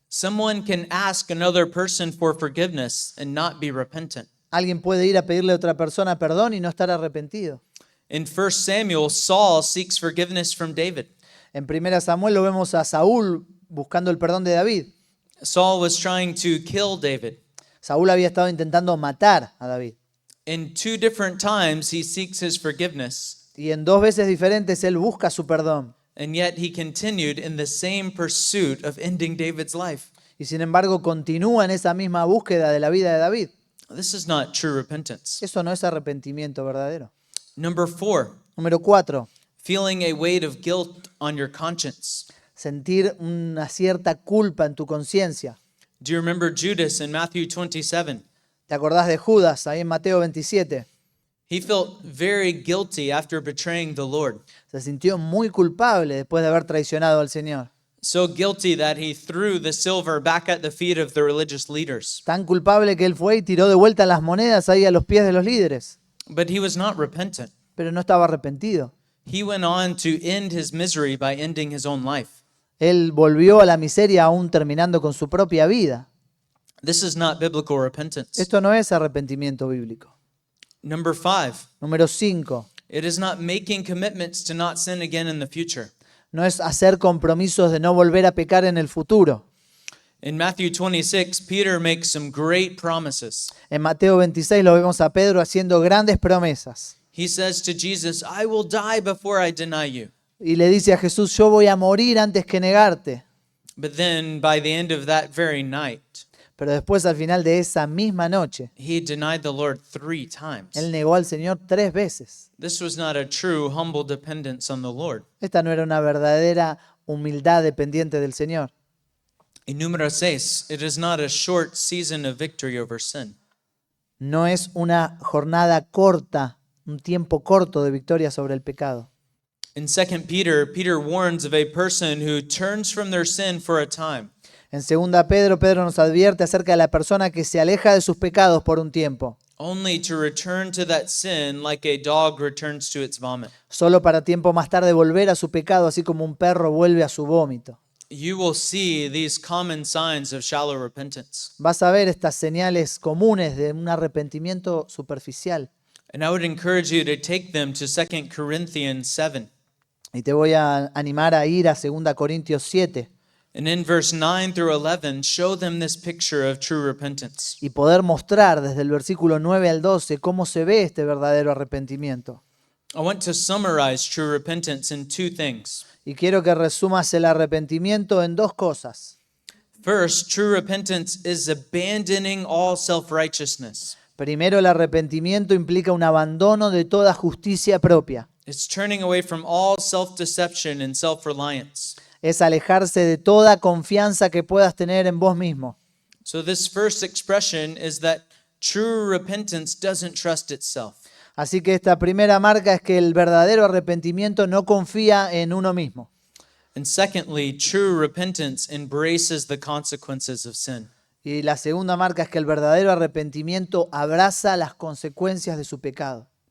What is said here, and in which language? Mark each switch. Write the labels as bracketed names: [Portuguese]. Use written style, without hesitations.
[English] Someone can ask another person for forgiveness and not be repentant. [Spanish] Alguien puede ir a pedirle a otra persona perdón y no estar arrepentido. [English] In 1 Samuel, Saul seeks forgiveness from David. [Spanish] En 1 Samuel lo vemos a Saúl buscando el perdón de David. [English] Saul was trying to kill David. [Spanish] Saúl había estado intentando matar a David. [English] In 2 different times, he seeks his forgiveness, [Spanish] Y en 2 veces diferentes él busca su perdón. [English] and yet he continued in the same pursuit of ending David's life. [Spanish] Y sin embargo continúa en esa misma búsqueda de la vida de David. [English] This is not true repentance. [Spanish] Eso no es arrepentimiento verdadero. [English] Number 4, [Spanish] Número 4. [English] feeling a weight of guilt on your conscience. [Spanish] Sentir una cierta culpa en tu conciencia. [English] Do you remember Judas in Matthew 27? [Spanish] ¿Te acordás de Judas ahí en Mateo 27? [English] He felt very guilty after betraying the Lord. [Spanish] Se sintió muy culpable después de haber traicionado al Señor. [English] So guilty that he threw the silver back at the feet of the religious leaders. [Spanish] Tan culpable que él fue y tiró de vuelta las monedas ahí a los pies de los líderes. [English] But he was not repentant. [Spanish] Pero no estaba arrepentido. [English] He went on to end his misery by ending his own life. [Spanish] Él volvió a la miseria aún terminando con su propia vida. [English] This is not biblical repentance. [Spanish] Esto no es arrepentimiento bíblico. [English] Number 5, [Spanish] Número 5. [English] it is not making commitments to not sin again in the future. [Spanish] No es hacer compromisos de no volver a pecar en el futuro. [English] In Matthew 26, Peter makes some great promises. [Spanish] En Mateo 26 lo vemos a Pedro haciendo grandes promesas. [English] He says to Jesus, I will die before I deny you. [Spanish] Y le dice a Jesús, yo voy a morir antes que negarte. [English] But then by the end of that very night, [Spanish] Pero después al final de esa misma noche, [English] he denied the Lord 3 times. [Spanish] él negó al Señor 3 veces. [English] This was not a true humble dependence on the Lord. [Spanish] Esta no era una verdadera humildad dependiente del Señor. Y número 6, [English] it is not a short season of victory over sin. [Spanish] No es una jornada corta, un tiempo corto de victoria sobre el pecado. [English] In 2 Peter, Peter warns of a person who turns from their sin for a time. [Spanish] En 2 Pedro, Pedro nos advierte acerca de la persona que se aleja de sus pecados por un tiempo, [English] Only to return to that sin like a dog returns to its vomit. [Spanish] solo para tiempo más tarde volver a su pecado, así como un perro vuelve a su vómito. [English] You will see these common signs of shallow repentance. [Spanish] Vas a ver estas señales comunes de un arrepentimiento superficial. [English] And I would encourage you to take them to 2 Corinthians 7. [Spanish] Y te voy a animar a ir a 2 Corintios 7 [English] And in verse 9 through 11, show them this picture of true repentance. [Spanish] y poder mostrar desde el versículo 9 al 12 cómo se ve este verdadero arrepentimiento. [English] I want to summarize true repentance in 2 things. [Spanish] Y quiero que resumas el arrepentimiento en 2 cosas. [English] First, true repentance is abandoning all self-righteousness. [Spanish] Primero, el arrepentimiento implica un abandono de toda justicia propia. [English] It's turning away from all self-deception and self-reliance. [Spanish] Es alejarse de toda confianza que puedas tener en vos mismo. [English] So this first expression is that true repentance doesn't trust itself. [Spanish] Así que esta primera marca es que el verdadero arrepentimiento no confía en uno mismo. [English] And secondly, true repentance embraces the consequences of sin. [Spanish] Y la segunda marca es que el verdadero arrepentimiento abraza las consecuencias de su pecado.